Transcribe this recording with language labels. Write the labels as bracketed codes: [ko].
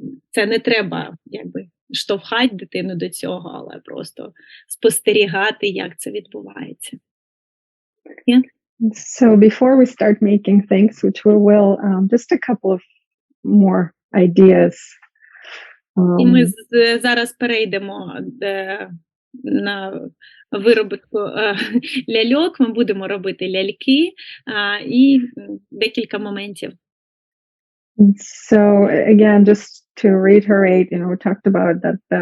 [uk] Це не треба штовхати дитину до цього, але просто спостерігати, як це відбувається. [en] Yeah? So before we start making things, which we will, just a couple of more ideas. [uk] І ми зараз перейдемо на виробітку ляльок, ми будемо робити ляльки і декілька моментів. [en] So again, just to reiterate, we talked about that